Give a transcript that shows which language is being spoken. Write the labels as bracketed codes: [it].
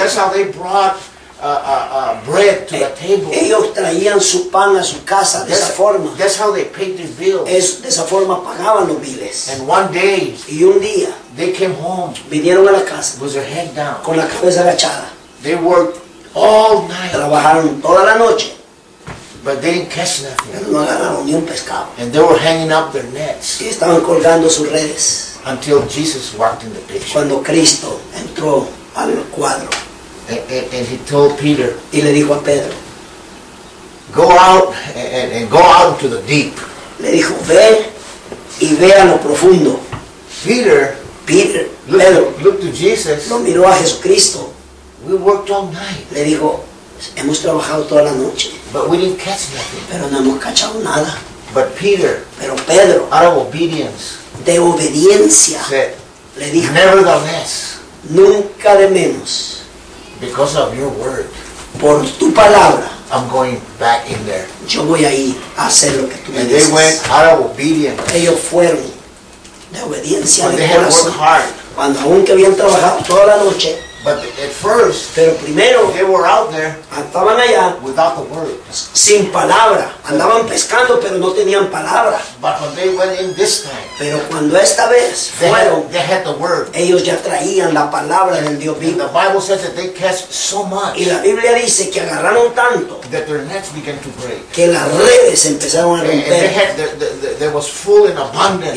[en] That's how they brought bread to the table. [es] Ellos traían su pan a su casa de esa forma. [en] That's how they paid their bills. [es] Es de esa forma pagaban los biles. [en] And one day, [es] y un día, [en] they came home. [es] Vinieron a la casa. [en] With their head down. [es] Con la cabeza agachada. [en] They worked all night. [es] Trabajaron toda la noche. [en] But they didn't catch nothing. [es] Pero no agarraron ni un pescado. [en] And they were hanging up their nets. [es] Y estaban colgando sus redes. [en] Until Jesus walked in the picture. [es] Cuando Cristo entró al cuadro. [en] And he told Peter, [es] y le dijo a Pedro, [en] go out and go out to the deep. [es] Le dijo, ve y ve a lo profundo. [en] Peter, [es] Pedro, [en] looked to Jesus. [es] Lo miró a Jesucristo. [en] We worked all night. [es] Le dijo, hemos trabajado toda la noche. [en] But we didn't catch nothing. [es] Pero no hemos cachado nada. [en] But Peter, [es] pero Pedro, [en] out of obedience, [es] de obediencia, [en] said, [es] le dijo, [en] nevertheless, [es] nunca de menos, [en] because of your word, [es] por tu palabra, [en] I'm going back in there. [es] Yo voy a ir a hacer lo que tú me dices. [en] And they went out of obedience. [es] Ellos fueron de obediencia. [en] When they had worked hard. [es] Cuando aunque habían trabajado toda la noche. [en] But at first, [es] pero primero, [en] they were out there. [es] Andaban allá. [en] Without the word. [es] Sin palabra. Andaban pescando, pero no tenían palabra. [en] But when they went in this time, [es] pero cuando esta vez fueron, [en] they had the word. [es] Ellos ya traían la palabra del Dios vivo. [en] The Bible says that they catch so much. [es] Y la Biblia dice que agarraron tanto. [en] That their nets began to break. [es] Que las redes empezaron a romper. [en] And they had, there was full in abundance.